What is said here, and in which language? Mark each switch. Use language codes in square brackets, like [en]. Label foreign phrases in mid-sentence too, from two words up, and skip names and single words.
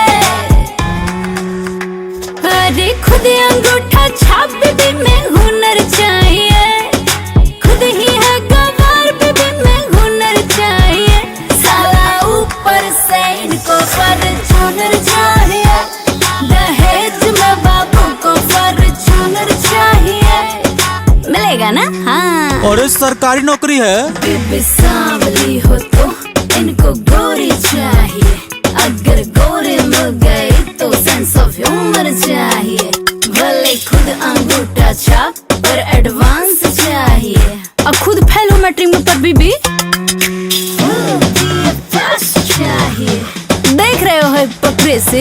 [hi] अरे खुद अंगूठा छाप बीबी में हुनर चाहिए, खुद ही है गवार बीबी में हुनर चाहिए, साला ऊपर से इनको फॉर्च्यूनर चाहिए, दहेज में बाबू को फॉर्च्यूनर चाहिए। मिलेगा ना? हाँ। और ये सरकारी नौकरी है। बीबी सांवली हो तो इनको गोरी चाहिए, अगर गोरी मिल गई तो [en] sense of humour [hi] चाहिए, भले खुद अंगूठा छाप पर एडवांस चाहिए। अब खुद फेल हो मैट्रिक पर बीबी चाहिए। देख रहे हो पकड़े से